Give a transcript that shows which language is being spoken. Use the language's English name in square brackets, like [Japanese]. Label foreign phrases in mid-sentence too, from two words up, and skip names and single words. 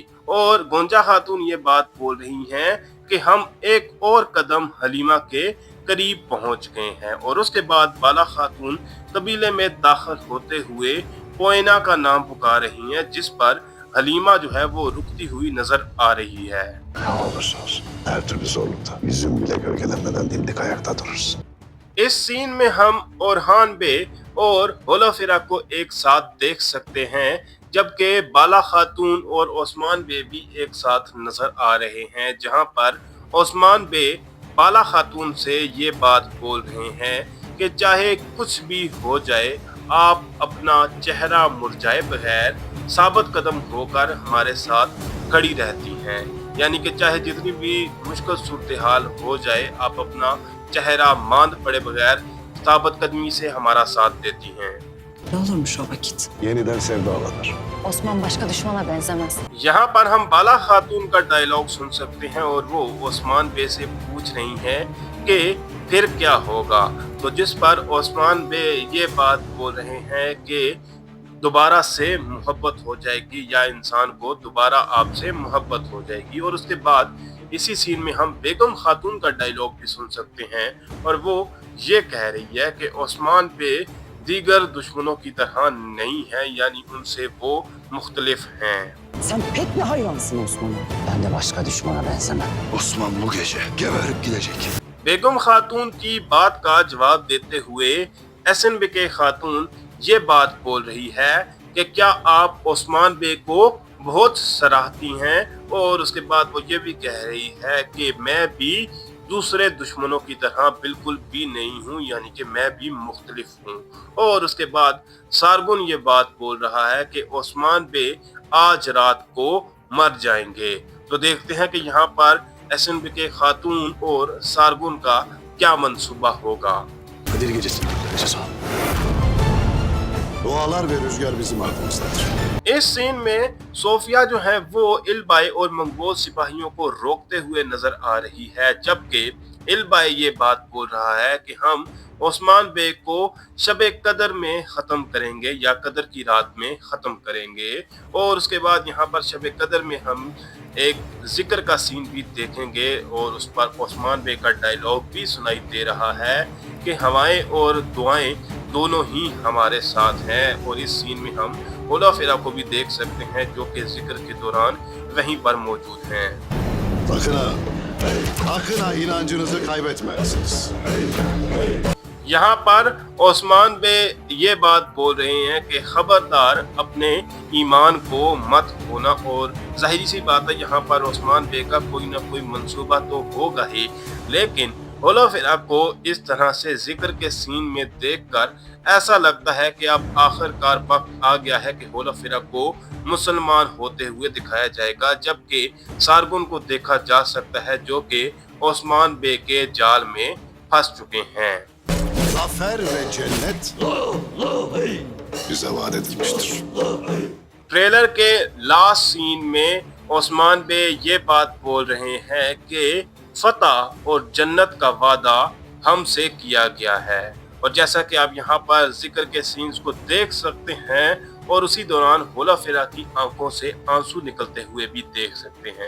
[Hindi] और गोंजा खातून ये बात बोल रही हैं कि हम एक और कदम हलीमा के करीब पहुंच गए हैं। और उसके बाद बाला खातून कबीले में दाखिल होते हुए पोएना का नाम पुकार रही हैं, जिस पर हलीमा जो है वो रुकती हुई नजर आ रही है। [Turkish] Ne olursa olsun her türlü zorlukta yüzün bile gölgelenmeden dimdik ayakta durursun. [Hindi] इस सीन में हम ओरहान बे और होलाफिरा को एक साथ देख सकते हैं, जबकि बाला खातून और ओस्मान बे भी एक साथ नजर आ रहे हैं, जहां पर ओस्मान बे बाला खातून से ये बात बोल रहे हैं कि चाहे कुछ भी हो जाए, आप अपना चेहरा मुरझाए बगैर साबित कदम होकर हमारे साथ खड़ी रहती हैं, यानी कि चाहे जितनी भी मुश्किल सूरत हाल हो जाए, आप अपना चेहरा मांद पड़े बगैर साबित कदमी से हमारा साथ देती हैं। [Turkish] Ne olurmuş o vakit? Yeniden sevdalanır. Osman başka düşmana benzemez. [Hindi] यहाँ पर हम बाला खातून का डायलॉग सुन सकते हैं और वो ओस्मान बे से पूछ रही हैं कि फिर क्या होगा। तो जिस पर ओस्मान बे ये बात बोल रहे हैं कि दोबारा से मोहब्बत हो जाएगी या इंसान को दोबारा आपसे मोहब्बत हो जाएगी। और उसके बाद इसी सीन में हम बेगम खातून का डायलॉग भी सुन सकते हैं और वो ये कह रही है कि ओस्मान पे दीगर दुश्मनों की तरह नहीं है, यानी उनसे वो मुख्तलिफ हैं। [Turkish] Sen pek bir hayransın Osman'a. Ben de başka düşmana benzemem. Osman bu gece geberip gidecek. [Hindi] बेगम खातून की बात का जवाब देते हुए एसएनबीके खातून ये बात बोल रही है कि क्या आप ओस्मान बे को बहुत सराहती हैं, और उसके बाद वो ये भी कह रही है कि मैं भी दूसरे दुश्मनों की तरह बिल्कुल भी नहीं हूँ, यानी कि मैं भी मुख्तलिफ हूँ। और उसके बाद सारगुन ये बात बोल रहा है कि ओस्मान बे आज रात को मर जाएंगे। तो देखते हैं कि यहाँ पर एसएनबीके खातून और सारगुन का क्या मंसूबा होगा। [Turkish] Kadir gecesi göreceğiz o. Dualar ve rüzgar bizim arkamızdadır. [Hindi] इस सीन में सोफिया जो है वो इल्बाई और मंगोल सिपाहियों को रोकते हुए नजर आ रही है, जबकि इल्बाई ये बात बोल रहा है कि हम ओस्मान बे को शबे कदर में ख़त्म करेंगे या कदर की रात में ख़त्म करेंगे। और उसके बाद यहाँ पर शबे कदर में हम एक जिक्र का सीन भी देखेंगे और उस पर ओस्मान बे का डायलॉग भी सुनाई दे रहा है कि हवाएं और दुआएं दोनों ही हमारे साथ हैं। और इस सीन में हम होला फेरा को भी देख सकते हैं जो कि जिक्र के दौरान वहीं पर मौजूद हैं। [Turkish] Sakın ha inancınızı kaybetmezsiniz. [Hindi] यहाँ पर ओस्मान बे ये बात बोल रहे हैं कि खबरदार अपने ईमान को मत खोना। और जाहिर सी बात है यहाँ पर ओस्मान बे का कोई ना कोई मंसूबा तो होगा ही, लेकिन होला फेरा को इस तरह से जिक्र के सीन में देखकर ऐसा लगता है कि अब आखिरकार वक्त आ गया है कि होला फेरा को मुसलमान होते हुए दिखाया जाएगा, जबकि सारगुन को देखा जा सकता है जो कि ओस्मान बे के जाल में फंस चुके हैं। [Turkish] Zafer ve cennet bize vaat edilmiştir. [Hindi] ट्रेलर के [English] last scene [Hindi] में ओस्मान बे ये बात बोल रहे हैं कि फतह और जन्नत का वादा हमसे किया गया है। और जैसा कि आप यहाँ पर जिक्र के सीन्स को देख सकते हैं और उसी दौरान होला फेरा की आंखों से आंसू निकलते हुए भी देख सकते हैं।